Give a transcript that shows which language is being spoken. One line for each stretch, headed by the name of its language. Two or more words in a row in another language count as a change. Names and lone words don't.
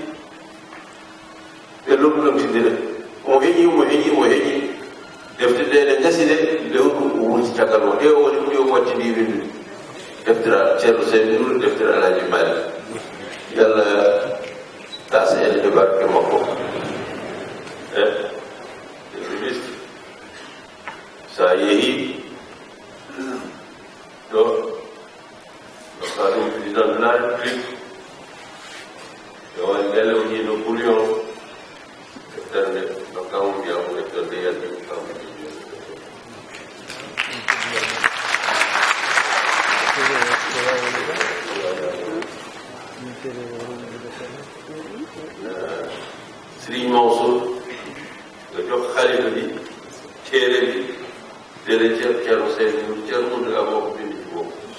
Fula: ɓe lomlomtidira omo heƴi defte ɗe ɗe gasi de lewru o wurti caggal o ɗe o woni ɓuri o wattidi windude deftere ceerno Seydou Nour deftere Alhaji Malik yalla tasa en e barke makko ministre sa yeehi ɗo ɗokka ɗum
French: président de la république
Fula: yo woni lele o jiino bouillon deftere nde ɗokka mo mbiyamo deftere nde yalti kam
Wolof: Serigne Mansour nga jox xalifa bi téere bi téere Ceerno Seydou Nour Ceerno Mountaga moo ko bind ci boobu